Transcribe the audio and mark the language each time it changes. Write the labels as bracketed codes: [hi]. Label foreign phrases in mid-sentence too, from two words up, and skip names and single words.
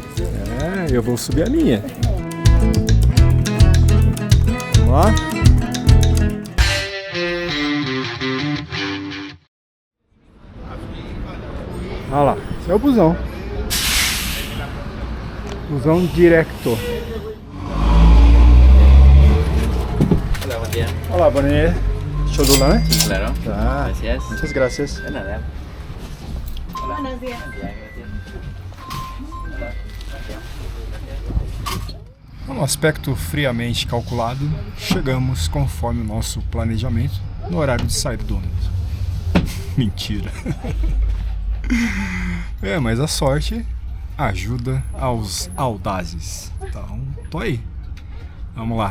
[pt] É, eu vou subir a minha. Vamos lá? Olha lá, esse é o busão. Busão direto. [es] Hola, buen día. [pt] Olá, bom dia. Cholula, né? [es] Sí, claro. [pt] Tá. [es] Gracias. Muchas gracias. De nada. Buenos días. [pt] No aspecto friamente calculado, chegamos conforme o nosso planejamento no horário de saída do ônibus. Mentira. É, mas a sorte ajuda aos audazes. Então, tô aí. Vamos lá.